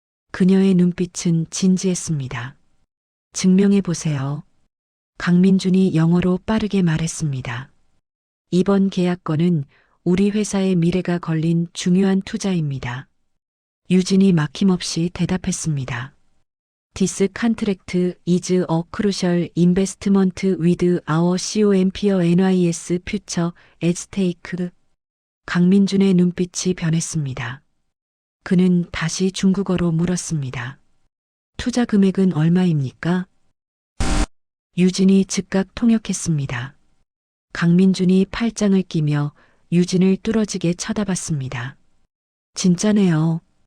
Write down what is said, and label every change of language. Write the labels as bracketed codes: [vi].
[ko] 그녀의 눈빛은 진지했습니다. 증명해 보세요. 강민준이 영어로 빠르게 말했습니다. 이번 계약건은 우리 회사의 미래가 걸린 중요한 투자입니다. 유진이 막힘없이 대답했습니다. [en] This contract is a crucial investment with our COMPO NIS future at stake. [ko] 강민준의 눈빛이 변했습니다. 그는 다시 중국어로 물었습니다. 투자 금액은 얼마입니까? 유진이 즉각 통역했습니다. 강민준이 팔짱을 끼며 유진을 뚫어지게 쳐다봤습니다. 진짜네요.